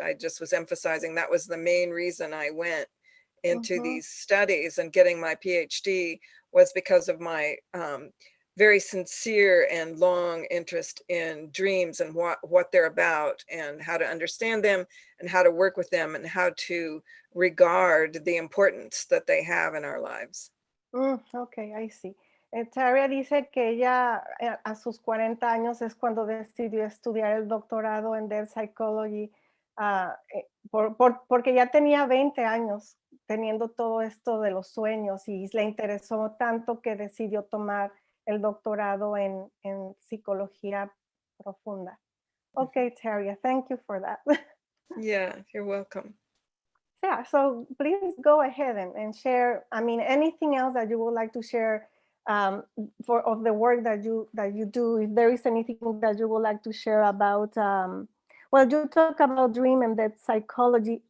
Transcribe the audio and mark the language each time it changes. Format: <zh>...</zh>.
<en>I just was emphasizing that was the main reason I went into these studies, and getting my PhD was because of my very sincere and long interest in dreams and what they're about and how to understand them and how to work with them and how to regard the importance that they have in our lives. Okay, I see.</en> <es>Taria dice que ella a sus 40 años es cuando decidió estudiar el doctorado en Depth Psychology, porque ya tenía 20 años teniendo todo esto de los sueños y le interesó tanto que decidió tomar el doctorado en psicología profunda.</es> <en>Okay, Taria, thank you for that. Yeah, you're welcome. Yeah, so please go ahead and share, I mean, anything else that you would like to share of the work that you do, if there is anything that you would like to share about, well, you talk about dream and depth psychology.</en>